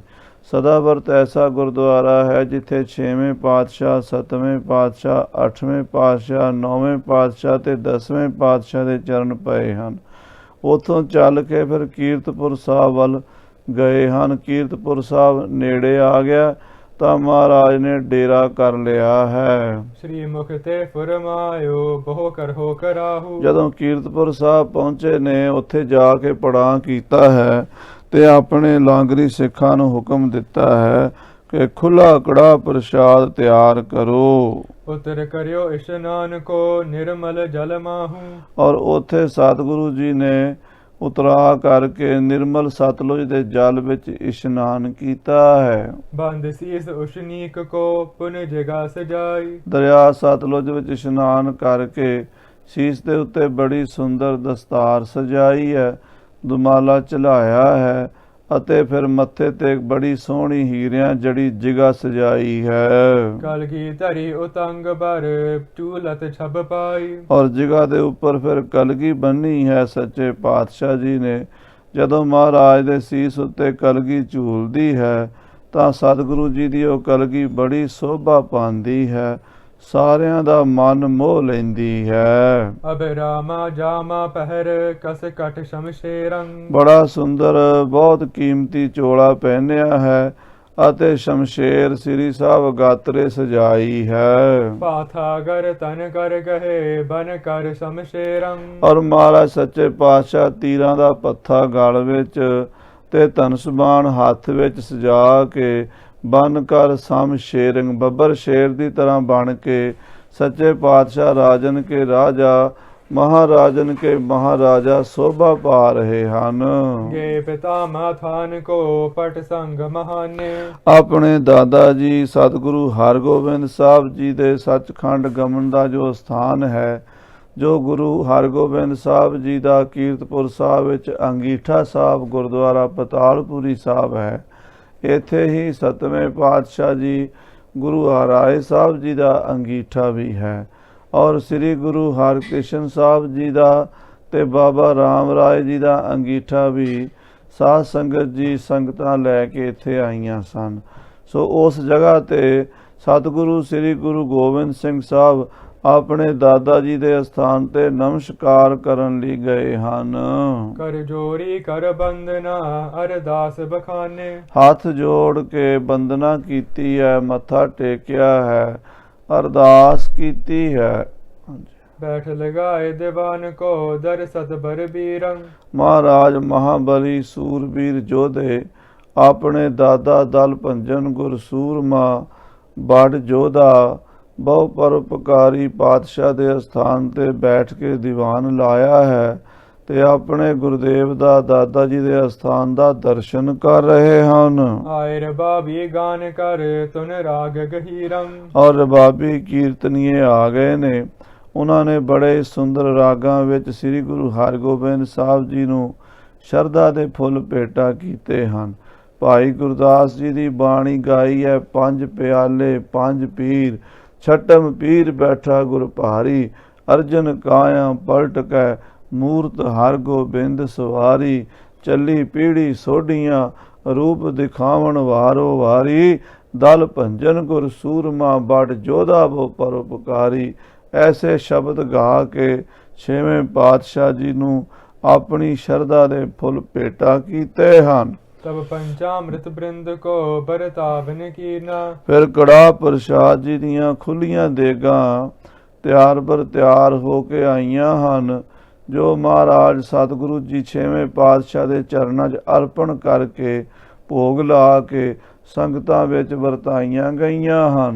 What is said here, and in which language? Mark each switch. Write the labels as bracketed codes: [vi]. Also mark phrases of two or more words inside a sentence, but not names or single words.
[pa] ਸਦਾਬਰਤ ਐਸਾ ਗੁਰਦੁਆਰਾ ਹੈ ਜਿੱਥੇ 6ਵੇਂ ਪਾਤਸ਼ਾਹ, 7ਵੇਂ ਪਾਤਸ਼ਾਹ, 8ਵੇਂ ਪਾਤਸ਼ਾਹ, 9ਵੇਂ ਪਾਤਸ਼ਾਹ ਤੇ 10ਵੇਂ ਪਾਤਸ਼ਾਹ ਦੇ ਚਰਨ ਪਏ ਹਨ। ਉੱਥੋਂ ਚੱਲ ਕੇ ਫਿਰ ਕੀਰਤਪੁਰ ਸਾਹਿਬ ਵੱਲ ਗਏ ਹਨ। ਕੀਰਤਪੁਰ ਸਾਹਿਬ ਨੇੜੇ ਆ ਗਿਆ ਤਾਂ ਮਹਾਰਾਜ ਨੇ ਡੇਰਾ ਕਰ ਲਿਆ ਹੈ। [bra] श्री मुख ते फुरमायो बहु करहो कराहू। [pa] ਜਦੋਂ ਕੀਰਤਪੁਰ ਸਾਹਿਬ ਪਹੁੰਚੇ ਨੇ, ਉੱਥੇ ਜਾ ਕੇ ਪੜਾਅ ਕੀਤਾ ਹੈ ਤੇ ਆਪਣੇ ਲਾਂਗਰੀ ਸਿੱਖਾਂ ਨੂੰ ਹੁਕਮ ਦਿੱਤਾ ਹੈ ਕਿ ਖੁੱਲਾ ਕੜਾ ਪ੍ਰਸ਼ਾਦ ਤਿਆਰ ਕਰੋ। [bra] उतर करियो इशनान को निर्मल जल माहू। [pa] ਔਰ ਉੱਥੇ ਸਤਿਗੁਰੂ ਜੀ ਨੇ ਉਤਰਾ ਕਰਕੇ ਨਿਰਮਲ ਸਤਲੁਜ ਦੇ ਜਲ ਵਿੱਚ ਇਸ਼ਨਾਨ ਕੀਤਾ ਹੈ। [bra] बंद शीस उशनीक को पुन जगा सजाई। [pa] ਦਰਿਆ ਸਤਲੁਜ ਵਿੱਚ ਇਸ਼ਨਾਨ ਕਰਕੇ ਸੀਸ ਦੇ ਉੱਤੇ ਬੜੀ ਸੁੰਦਰ ਦਸਤਾਰ ਸਜਾਈ ਹੈ, ਦੁਮਾਲਾ ਚੜਾਇਆ ਹੈ ਅਤੇ ਫਿਰ ਮੱਥੇ ਤੇ ਬੜੀ ਸੋਹਣੀ ਹੀਰਿਆਂ ਜੜੀ ਜਿਗਾ ਸਜਾਈ ਹੈ। [bra] कल की धरी उतंग बर चूलत छब पाई। [pa] ਔਰ ਜਿਗਾ ਦੇ ਉੱਪਰ ਫਿਰ ਕਲਗੀ ਬੰਨੀ ਹੈ ਸੱਚੇ ਪਾਤਸ਼ਾਹ ਜੀ ਨੇ। ਜਦੋਂ ਮਹਾਰਾਜ ਦੇ ਸੀਸ ਉੱਤੇ ਕਲਗੀ ਝੂਲਦੀ ਹੈ ਤਾਂ ਸਤਿਗੁਰੂ ਜੀ ਦੀ ਉਹ ਕਲਗੀ ਬੜੀ ਸੋਭਾ ਪਾਉਂਦੀ ਹੈ, ਸਾਰਿਆਂ ਦਾ ਮਨ ਮੋਹ ਲੈਂਦੀ ਹੈ। [bra] अब रामा जामा पहर कस कट शमशेरंग। [pa] ਬੜਾ ਸੁੰਦਰ ਬਹੁਤ ਕੀਮਤੀ ਚੋਲਾ ਪਹਿਨਿਆ ਹੈ ਅਤੇ ਸ਼ਮਸ਼ੇਰ ਸ੍ਰੀ ਸਾਹਿਬ ਗਾਤਰੇ ਸਜਾਈ ਹੈ। [bra] पाथा गर तन कर गहे बन कर शमशेरंग। [pa] ਔਰ ਮਹਾਰਾਜ ਸੱਚੇ ਪਾਤਸ਼ਾਹ ਤੀਰਾਂ ਦਾ ਪੱਥਾ ਗਲ ਵਿੱਚ ਤੇ ਧਨੁਸ਼ਬਾਣ ਹੱਥ ਵਿੱਚ ਸਜਾ ਕੇ [bra] ਬਨ ਕਰ ਸਮ ਸ਼ੇਰੰਗ, [pa] ਬੱਬਰ ਸ਼ੇਰ ਦੀ ਤਰ੍ਹਾਂ ਬਣ ਕੇ ਸੱਚੇ ਪਾਤਸ਼ਾਹ [bra] ਰਾਜਨ ਕੇ ਰਾਜਾ, ਮਹਾਰਾਜਨ ਕੇ ਮਹਾਰਾਜਾ [pa] ਸੋਭਾ ਪਾ ਰਹੇ ਹਨ। [bra] गे पिता माथान को पट संग महाने। [pa] ਆਪਣੇ ਦਾਦਾ ਜੀ ਸਤਿਗੁਰੂ ਹਰਗੋਬਿੰਦ ਸਾਹਿਬ ਜੀ ਦੇ ਸੱਚਖੰਡ ਗਮਨ ਦਾ ਜੋ ਸਥਾਨ ਹੈ, ਜੋ ਗੁਰੂ ਹਰਗੋਬਿੰਦ ਸਾਹਿਬ ਜੀ ਦਾ ਕੀਰਤਪੁਰ ਸਾਹਿਬ ਵਿੱਚ ਅੰਗੀਠਾ ਸਾਹਿਬ ਗੁਰਦੁਆਰਾ ਪਤਾਲਪੁਰੀ ਸਾਹਿਬ ਹੈ। ਇੱਥੇ ਹੀ 7ਵੇਂ ਪਾਤਸ਼ਾਹ ਜੀ ਗੁਰੂ ਹਰਿਰਾਏ ਸਾਹਿਬ ਜੀ ਦਾ ਅੰਗੀਠਾ ਵੀ ਹੈ। ਔਰ ਸ੍ਰੀ ਗੁਰੂ ਹਰਕ੍ਰਿਸ਼ਨ ਸਾਹਿਬ ਜੀ ਦਾ ਤੇ ਬਾਬਾ ਰਾਮ ਰਾਏ ਜੀ ਦਾ ਅੰਗੀਠਾ ਵੀ ਸਾਧ ਸੰਗਤ ਜੀ ਸੰਗਤਾਂ ਲੈ ਕੇ ਇੱਥੇ ਆਈਆਂ ਸਨ। ਸੋ ਉਸ ਜਗ੍ਹਾ ਤੇ ਸਤਿਗੁਰੂ ਸ੍ਰੀ ਗੁਰੂ ਗੋਬਿੰਦ ਸਿੰਘ ਸਾਹਿਬ ਆਪਣੇ ਦਾਦਾ ਜੀ ਦੇ ਸਥਾਨ ਤੇ ਨਮਸਕਾਰ ਕਰਨ ਲਈ ਗਏ ਹਨ। [bra] कर जोरी कर बंदना अरदास बखाने। [pa] ਹੱਥ ਜੋੜ ਕੇ ਬੰਦਨਾ ਕੀਤੀ ਹੈ, ਮੱਥਾ ਟੇਕਿਆ ਹੈ, ਅਰਦਾਸ ਕੀਤੀ ਹੈ। [bra] बैठ लगाए दीवान को दर सत बर बीरंग। [pa] ਮਹਾਰਾਜ ਮਹਾਬਲੀ ਸੂਰਬੀਰ ਜੋਧੇ ਆਪਣੇ ਦਾਦਾ ਦਲ ਭੰਜਨ ਗੁਰ ਸੂਰਮਾ ਬੜ ਜੋਧਾ ਬਹੁ ਪਰਉਪਕਾਰੀ ਪਾਤਸ਼ਾਹ ਦੇ ਅਸਥਾਨ ਤੇ ਬੈਠ ਕੇ ਦੀਵਾਨ ਲਾਇਆ ਹੈ ਤੇ ਆਪਣੇ ਗੁਰਦੇਵ ਦਾ ਦਾਦਾ ਜੀ ਦੇ ਅਸਥਾਨ ਦਾ ਦਰਸ਼ਨ ਕਰ ਰਹੇ ਹਨ। [bra] आए रबाबी गान कर तुन राग गहीरंग। [pa] ਔਰ ਰਬਾਬੀ ਕੀਰਤਨੀਏ ਆ ਗਏ ਨੇ। ਉਹਨਾਂ ਨੇ ਬੜੇ ਸੁੰਦਰ ਰਾਗਾਂ ਵਿੱਚ ਸ੍ਰੀ ਗੁਰੂ ਹਰਗੋਬਿੰਦ ਸਾਹਿਬ ਜੀ ਨੂੰ ਸ਼ਰਧਾ ਦੇ ਫੁੱਲ ਭੇਟਾ ਕੀਤੇ ਹਨ। ਭਾਈ ਗੁਰਦਾਸ ਜੀ ਦੀ ਬਾਣੀ ਗਾਈ ਹੈ, 5 ਪਿਆਲੇ 5 ਪੀਰ, ਛਟਮ ਪੀਰ ਬੈਠਾ ਗੁਰ ਭਾਰੀ, ਅਰਜਨ ਕਾਇਆ ਪਲਟ ਕੈ ਮੂਰਤ ਹਰਗੋਬਿੰਦ ਸਵਾਰੀ, ਚੱਲੀ ਪੀੜੀ ਸੋਢੀਆਂ ਰੂਪ ਦਿਖਾਵਣ ਵਾਰੋ ਵਾਰੀ, ਦਲ ਭੰਜਨ ਗੁਰ ਸੂਰਮਾ ਬੜ ਜੋਧਾ ਬੋ ਪਰਉਪਕਾਰੀ। ਐਸੇ ਸ਼ਬਦ ਗਾ ਕੇ 6ਵੇਂ ਪਾਤਸ਼ਾਹ ਜੀ ਨੂੰ ਆਪਣੀ ਸ਼ਰਧਾ ਦੇ ਫੁੱਲ ਭੇਟਾ ਕੀਤੇ ਹਨ। [bra] तब पंचामृत बृंद को बरतावन कीना। [pa] ਫਿਰ ਕੜਾ ਪ੍ਰਸ਼ਾਦ ਜੀ ਦੀਆਂ ਖੁੱਲੀਆਂ ਦੇਗਾਂ ਤਿਆਰ ਬਰ ਤਿਆਰ ਹੋ ਕੇ ਆਈਆਂ ਹਨ। ਜੋ ਮਹਾਰਾਜ ਸਤਿਗੁਰੂ ਜੀ 6ਵੇਂ ਪਾਤਸ਼ਾਹ ਦੇ ਚਰਨਾਂ 'ਚ ਅਰਪਣ ਕਰਕੇ ਭੋਗ ਲਾ ਕੇ ਸੰਗਤਾਂ ਵਿੱਚ ਵਰਤਾਈਆਂ ਗਈਆਂ ਹਨ।